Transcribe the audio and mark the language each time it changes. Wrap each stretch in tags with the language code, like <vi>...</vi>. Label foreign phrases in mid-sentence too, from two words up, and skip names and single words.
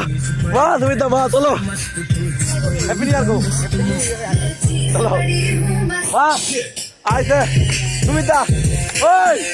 <hi>वाह सुमिता वाह चलो</hi> <en>happy new year</en> <hi>गो चलो वाह ऐसे सुमिता ओई</hi>